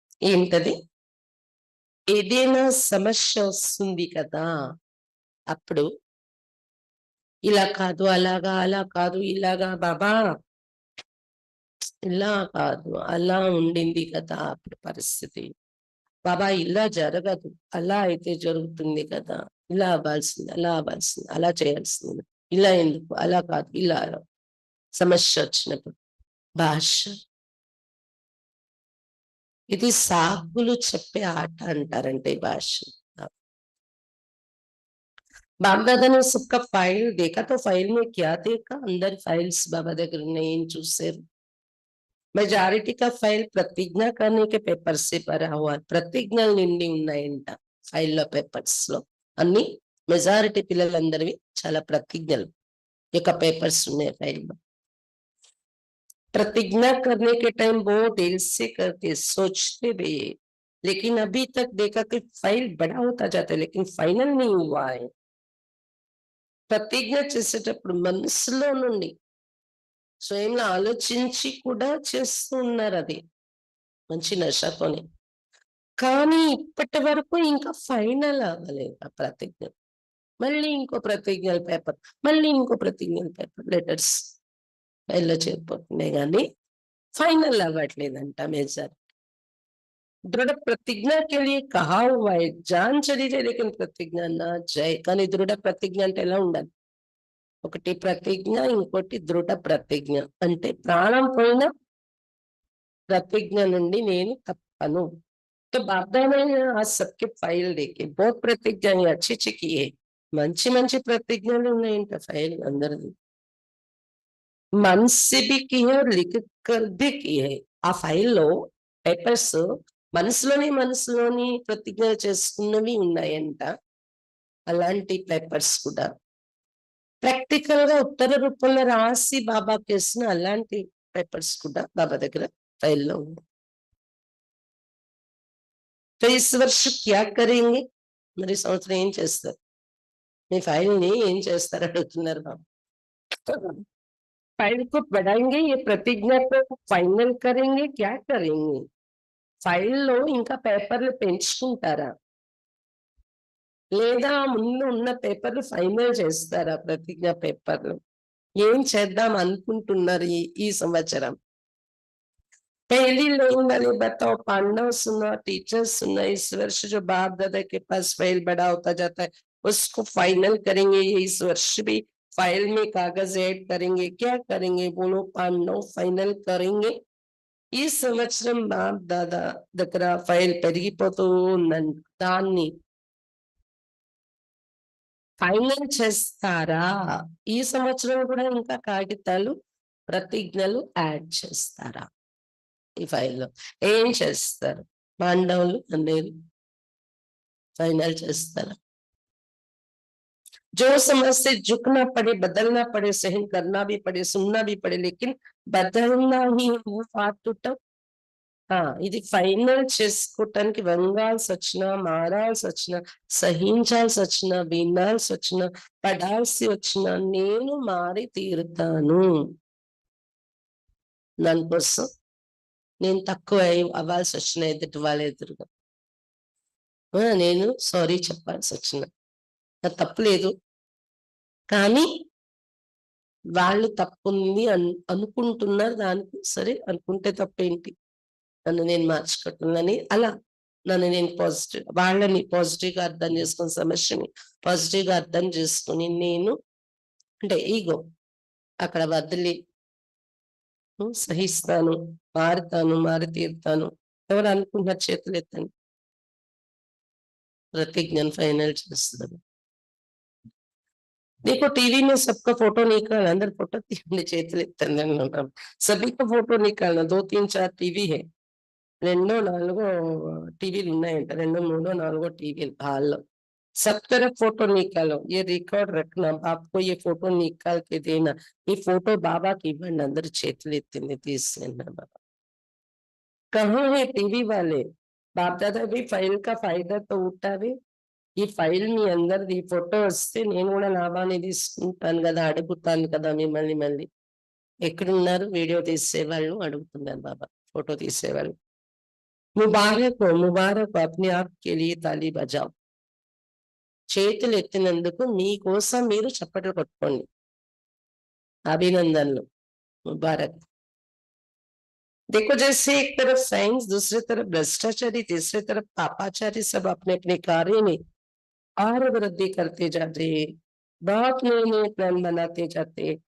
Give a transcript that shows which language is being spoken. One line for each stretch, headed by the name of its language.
Telugu: ఏంటది? ఏదైనా సమస్య వస్తుంది కదా, అప్పుడు ఇలా కాదు అలాగా, అలా కాదు ఇలాగా, బాబా ఇలా కాదు అలా ఉండింది కదా అప్పుడు పరిస్థితి, బాబా ఇలా జరగదు అలా అయితే జరుగుతుంది కదా, ఇలా అవ్వాల్సింది అలా అవ్వాల్సింది అలా చేయాల్సింది, ఇలా ఎందుకు అలా కాదు ఇలా. సమస్య వచ్చినప్పుడు భాష, ఇది సాగులు చెప్పే ఆట అంటారంటే భాష.
Hindi: बाप-दादा ने सबका फाइल देखा तो फाइल में क्या देखा? अंदर फाइल्स
Telugu: बाबा దగ్గర ఏం చూసారు?
Hindi: మెజారిటీ का फाइल प्रतिज्ञा करने के पेपर से भरा हुआ.
Telugu: प्रतिज्ञలు నిండి ఉన్నాయంట ఫైల్లో, పేపర్స్ లో అన్ని. మెజారిటీ పిల్లలందరివి చాలా ప్రతిజ్ఞలు యొక్క పేపర్స్ ఉన్నాయి ఫైల్లో.
Hindi: प्रतिज्ञा करने के टाइम बहुत देर से करते, सोचते भी, लेकिन अभी तक देखा कि फाइल बड़ा होता जाता है लेकिन फाइनल नहीं हुआ है.
Telugu: ప్రతిజ్ఞ చేసేటప్పుడు మనసులో నుండి స్వయంలో ఆలోచించి కూడా చేస్తూ ఉన్నారు, అది మంచి నషతోనే. కానీ ఇప్పటి వరకు ఇంకా ఫైనల్ అవ్వలేదు ఆ ప్రతిజ్ఞ. మళ్ళీ ఇంకో ప్రతిజ్ఞల పేపర్, మళ్ళీ ఇంకో ప్రతిజ్ఞల పేపర్, లెటర్స్ ఫైల్లో చేరిపోతున్నాయి కానీ फाइनल అవ్వట్లేదంట मेजर.
Hindi: दृढ़ प्रतिज्ञा के लिए कहा हुआ है, जान चली जाए लेकिन प्रतिज्ञा ना जाए.
Telugu: కానీ దృఢ ప్రతిజ్ఞ అంటే ఎలా ఉండాలి? ఒకటి ప్రతిజ్ఞ, ఇంకోటి దృఢ ప్రతిజ్ఞ. అంటే ప్రాణం పోయిన ప్రతిజ్ఞ నుండి నేను తప్పను.
Hindi: तो बाप-दादा ने आज सबके फाइल देखे, बहुत प्रतिज्ञाएं अच्छी की है,
Telugu: మంచి మంచి ప్రతిజ్ఞలు ఉన్నాయంట ఫైల్ అందరిది.
Hindi: मन से भी की है और लिख कर भी की है.
Telugu: ఆ ఫైల్లో పేపర్స్ మనసులోని ప్రతిజ్ఞ చేసుకున్నవి ఉన్నాయంట. అలాంటి పేపర్స్ కూడా ప్రాక్టికల్ గా ఉత్తర రూపంలో రాసి బాబా చేసిన అలాంటి పేపర్స్ కూడా బాబా దగ్గర ఫైల్లో ఉంది.
Hindi: तो इस वर्ष क्या करेंगे?
Telugu: మరి సంవత్సరం ఏం చేస్తారు? మీ ఫైల్ ని ఏం చేస్తారు అడుగుతున్నారు బాబా.
Hindi: फाइल को बढ़ाएंगे, ये प्रतिज्ञा को फाइनल करेंगे, क्या करेंगे?
Telugu: ఫైల్లో ఇంకా పేపర్లు పెంచుకుంటారా లేదా ముందు ఉన్న పేపర్లు ఫైనల్ చేస్తారా? ప్రతిజ్ఞ పేపర్లు ఏం చేద్దాం అనుకుంటున్నారు ఈ సంవత్సరం?
Hindi: पेली वाले बताओ, पांडव सुना, टीचर सुना, इस वर्ष जो बाप दादा के पास फाइल बड़ा होता जाता है उसको फाइनल करेंगे, ये इस वर्ष भी फाइल में कागज ऐड करेंगे, क्या करेंगे बोलो? पांडव फाइनल करेंगे.
Telugu: ఈ సంవత్సరం బాప్ దాదా దగ్గర ఫైల్ పెరిగిపోతూ ఉందని దాన్ని ఫైనల్ చేస్తారా? ఈ సంవత్సరం కూడా ఇంకా కాగితాలు ప్రతిజ్ఞలు యాడ్ చేస్తారా ఈ ఫైల్లో? ఏం చేస్తారు? పాండవులు అనేది फाइनल చేస్తారా?
Hindi: जो समझ से झुकना पड़े, बदलना पड़े, सहन करना भी पड़े, सुनना भी पड़े, लेकिन बदलना ही वो फाटुटम.
Telugu: ఇది ఫైనల్ చేసుకోవటానికి వంగాల్సి వచ్చినా, మారాల్సి వచ్చినా, సహించాల్సి వచ్చినా, వినాల్సి వచ్చినా, పడాల్సి వచ్చినా నేను మారి తీరుతాను. దానికోసం నేను తక్కువ అవ్వాల్సి వచ్చిన ఎదుటి వాళ్ళ ఎదురుగా నేను సారీ చెప్పాల్సి వచ్చిన, నాకు తప్పు లేదు, కానీ వాళ్ళు తప్పుంది అనుకుంటున్నారు, దానికి సరే అనుకుంటే తప్పేంటి, నన్ను నేను మార్చుకుంటున్నానని అలా నన్ను నేను వాళ్ళని పాజిటివ్గా అర్థం చేసుకుని, సమస్యని పాజిటివ్గా అర్థం చేసుకుని నేను అంటే ఈగో అక్కడ వదిలి సహిస్తాను, మారుతాను, మారి తీరుతాను. ఎవరు అనుకుంటున్నారు? చేతులు ఎత్తండి. प्रतिज्ञा फाइनल చేస్తాను.
Hindi: देखो टीवी में सबका फोटो निकाल, अंदर फोटो
Telugu: చేతులు ఎత్తండి.
Hindi: सभी का फोटो निकालना, 2 3 4 टीवी है,
Telugu: 2 4 టీవీలు ఉన్నాయంట, 2 3 4 టీవీలు హాల్లో.
Hindi: सब तरफ फोटो निकालो, ये रिकॉर्ड रखना, आपको ये फोटो निकाल के देना, ये फोटो बाबा की इవ్వండి.
Telugu: అందరు చేతులు ఎత్తింది తీసేయండి బాబా.
Hindi: कहाँ है टीवी वाले? बाप दादा भी फाइल का फायदा तो उठावे.
Telugu: ఈ ఫైల్ మీ అందరిది ఫోటో వస్తే నేను కూడా లాభాన్ని తీసుకుంటాను కదా, అడుగుతాను కదా మిమ్మల్ని. మళ్ళీ ఎక్కడున్నారు వీడియో తీసేవాళ్ళు అడుగుతున్నారు బాబా, ఫోటో తీసేవాళ్ళు.
Hindi: ముబారక్ ముబారక్, అప్నే ఆప్ కే లియే తాళీ బజావ్.
Telugu: చేతులు ఎత్తినందుకు మీకోసం మీరు చప్పట్లు కొట్టుకోండి. అభినందనలు, ముబారక్.
Hindi: देखो जैसे एक तरफ साइंस, दूसरी तरफ भ्रष्टाचारी, तीसरी तरफ पापाचारी, सब अपने अपने कार्य में और वृद्धि करते जाते, बहुत नए नए प्लान बनाते जाते.